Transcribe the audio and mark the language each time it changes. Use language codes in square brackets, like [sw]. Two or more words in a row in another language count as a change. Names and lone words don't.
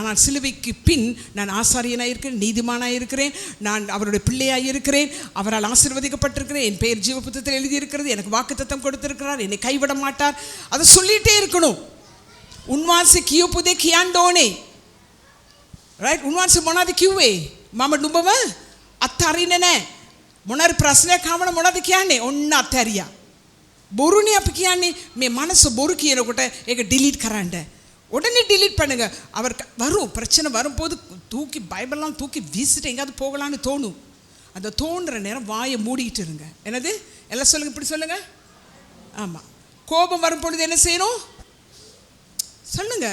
[ta] ஆனால் சிலுவைக்கு பின் நான் ஆசாரியனாக இருக்கிறேன், நீதிமானாக இருக்கிறேன், நான் அவருடைய பிள்ளையாக இருக்கிறேன், அவரால் ஆசீர்வதிக்கப்பட்டிருக்கிறேன், என் பெயர் ஜீவபுத்தகத்தில் எழுதியிருக்கிறது, எனக்கு வாக்குத்தத்தம் கொடுத்திருக்கிறார், என்னை கைவிட மாட்டார். அதை சொல்லிகிட்டே இருக்கணும். உன்வாசி கியூ புதே கியாண்டோனே, ரைட்? [si] උන්වහන්සේ මොනවද කිව්වේ? මම නුඹව අත්හරින්නේ නැහැ. මොනාරි ප්‍රශ්නයක් ආවම මොනවද කියන්නේ? ඔන්න අත්හැරියා. බොරුනේ අපි කියන්නේ. මේ මනස බොරු කියනකොට ඒක ඩිලීට් කරන්න. [ta] உடனே ඩිලීට් பண்ணுங்க. அவர் வரும், பிரச்சனை வரும்போது தூக்கி பைபிள்லாம் தூக்கி வீசிட்டு எங்கேயாவது போகலான்னு தோணும். அந்த தோன்ற நேரம் வாயை மூடிட்டு இருங்க. என்னது? எல்லாம் சொல்லுங்க, இப்படி சொல்லுங்க. ஆமாம். கோபம் வரும் பொழுது என்ன செய்யணும் சொல்லுங்க?